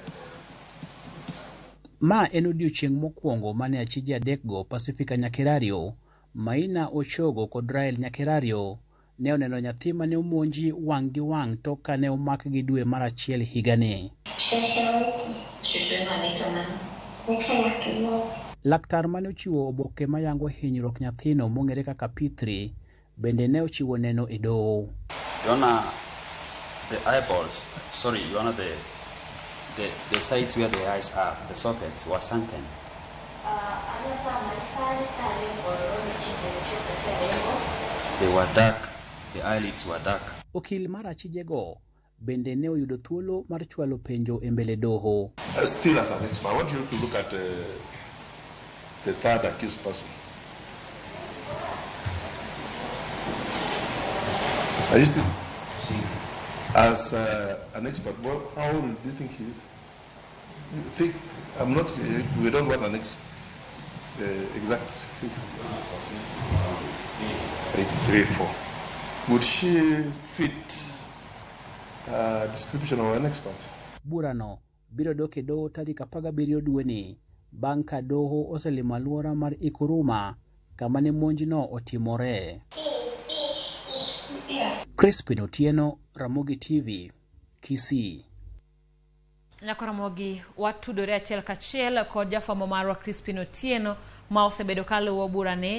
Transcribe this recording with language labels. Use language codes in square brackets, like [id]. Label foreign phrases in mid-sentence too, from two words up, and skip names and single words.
[luo] Ma en odiochieng' mokwongo mane achije adekgo Pacifica Nyakerario, Maina Ochogo kod Rael Nyakerario ne oneno nyathi mane omonji wang' gi wang' tok kane omak gi dwe mar 1 higani. Laktar mane ochiwo oboke mayango hinyruok nyathino mong'ere kaka P3 bende ne ochiwo neno e doho. [en] The eyeballs, sorry, the sides where the eyes are, the sockets were sunken. They were dark, the eyelids were dark. [luo] Okil mar achijego bende ne oyudo thuolo mar chwalo penjo e mbele doho. [en] Still as an expert, I want you to look at the third accused person. Are you still? As an expert, how old do you think he is? We don't want an exact figure. 83, 4. Would she fit description of an expert? [luo] Burano biro dok e doho tarik 17 dweni bang' ka doho oselimo alwora mar Ikuruma kama ne monjno otimore. Crispin Otieno, Ramogi TV, Kisii. Nyako Ramogi watudore achiel kachiel kod jafwambo marwa Crispin Otieno ma osebedo kaluwo burane